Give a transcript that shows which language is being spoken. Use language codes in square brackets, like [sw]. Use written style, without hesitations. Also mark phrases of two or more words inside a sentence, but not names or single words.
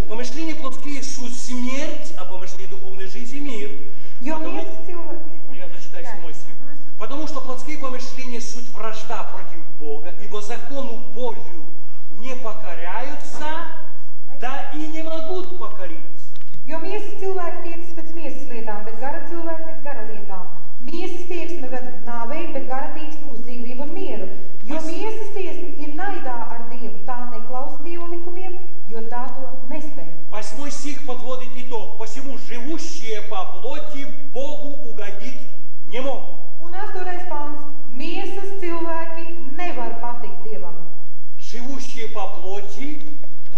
[ru] Помышления плотские суть смерть, а помышления духовные жизнь и мир. [lv] Jo miesas cilvēki. [ru] Я зачитаю 7 стих. Потому что плотские помышления суть вражда против Бога, ибо закону Божию не покоряются, да и не могут покориться. [lv] Jo miesas cilvēki tiecas pēc miesas lietām, bet gara cilvēki pēc gara lietām. Miesas tieksme ved nāvei, bet gara tieksme uz dzīvību un mieru. Jo miesas tieksme ir naidā ar Dievu, tā neklausa Dieva likumiem, jo tā to nespēj. [ru] 8 стих подводит итог. Посему живущие по плоти Богу угодить не могут. [lv] Un 8. pants. Miesas cilvēki nevar patikt Dievam. [ru] Живущие по плоти